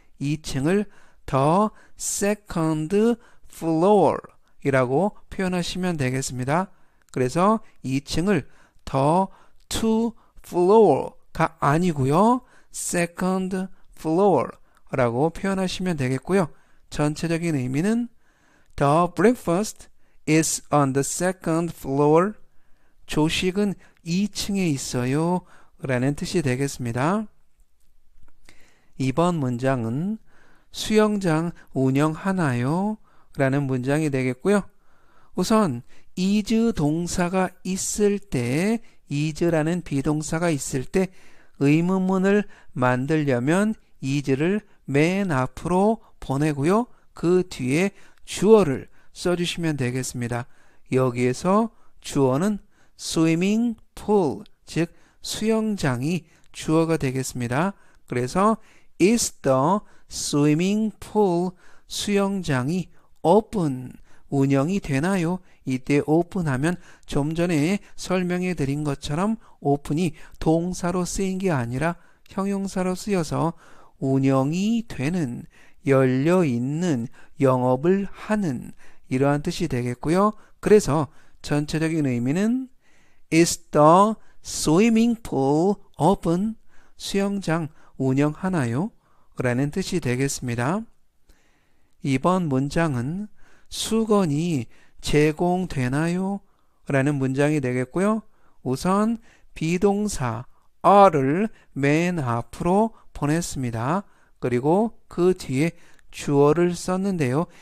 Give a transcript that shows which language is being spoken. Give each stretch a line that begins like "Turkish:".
Korean: 2층을 the second floor 이라고 표현하시면 되겠습니다. 그래서 2층을 the two floor 가 아니고요. second floor 라고 표현하시면 되겠고요.
English: 전체적인 의미는 the breakfast is on the second floor 조식은 2층에 있어요
Korean: 라는 뜻이 되겠습니다. 이번 문장은 수영장 운영하나요? 라는 문장이 되겠고요. 우선 is 동사가 있을 때, is라는 비동사가 있을 때 의문문을 만들려면 is를 맨 앞으로 보내고요. 그 뒤에 주어를 써주시면 되겠습니다. 여기에서 주어는 swimming pool, 즉 수영장이 주어가 되겠습니다.
English: 그래서 is the swimming pool, 수영장이 open, 운영이 되나요?
Korean: 이때 open하면 좀 전에 설명해 드린 것처럼 open이 동사로 쓰인 게 아니라 형용사로 쓰여서 운영이 되는, 열려있는, 영업을 하는 이러한 뜻이 되겠고요.
English: 그래서 전체적인 의미는 Is the swimming pool open?
Korean: 수영장 운영하나요? 라는 뜻이 되겠습니다. 이번 문장은 수건이 제공되나요? 라는 문장이 되겠고요. 우선 비동사 are를 맨 앞으로 보냈습니다. 그리고 그 뒤에 주어를 썼는데요.